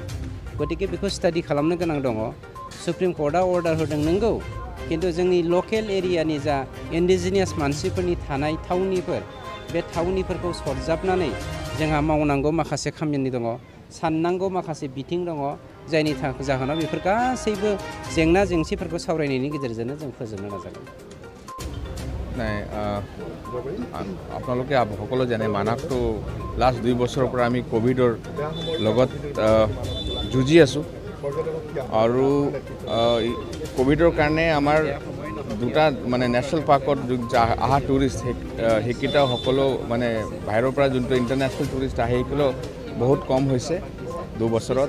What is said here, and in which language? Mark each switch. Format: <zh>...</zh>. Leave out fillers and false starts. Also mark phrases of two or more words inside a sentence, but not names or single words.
<brx>गतिके बेखौ स्टाडि खालामनो गोनां दङ।</brx> <en>Supreme Court order</en> <brx>होदों नंगौ, खिन्थु जोंनि</brx> <en>local area</en> <brx>जा इन्डिजिनियास मानसिफोरनि थानाय थावनिफोर बे थावनिफोरखौ सरजाबनानै जोंहा मावनांगौ माखासे खामानि दङ, साननांगौ माखासे बिथिं दङ, जायनि जाहोनाव बेफोर गासैबो जेंना जेंसिफोरखौ सावरायनायनि गेजेरजोंनो जों फोजोबनो नाजागोन।</brx> <as>নাই আপোনালোকে সকলো জানে মানাসটো লাষ্ট 2 বছৰৰ পৰা আমি কোভিডৰ লগত যুঁজি আছোঁ আৰু কোভিডৰ কাৰণে আমাৰ দুটা মানে</as> <en>national park</en> <as>অহা টুৰিষ্ট সেইকেইটা সকলো মানে বাহিৰৰ পৰা যোনটো</as> <en>international tourist</en> <as>আহে সেইগুলো বহুত কম হৈছে 2 বছৰত।</as>